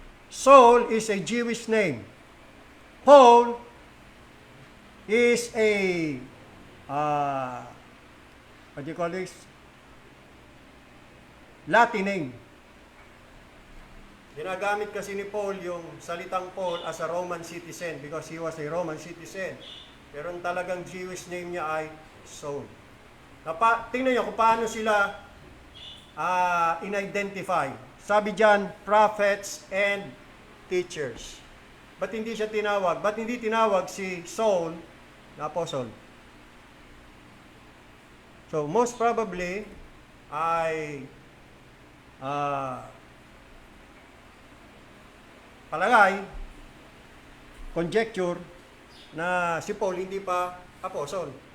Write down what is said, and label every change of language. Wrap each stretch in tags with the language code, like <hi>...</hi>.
<en>Saul is a Jewish name. Paul is a, what do you call this? Latin name.</en> <tl>Ginagamit kasi ni Paul yung salitang Paul</tl> <en>as a Roman citizen because he was a Roman citizen.</en> <tl>Pero ang talagang Jewish name niya ay Saul. Tingnan niyo kung paano sila in-identify. Sabi dyan,</tl> <en>prophets and teachers.</en> <tl>Ba't hindi siya tinawag? Ba't hindi tinawag si Saul na apostle? So,</tl> <en>most probably,</en> <tl>ay palagay, conjecture, na si Paul hindi pa apostle.</tl>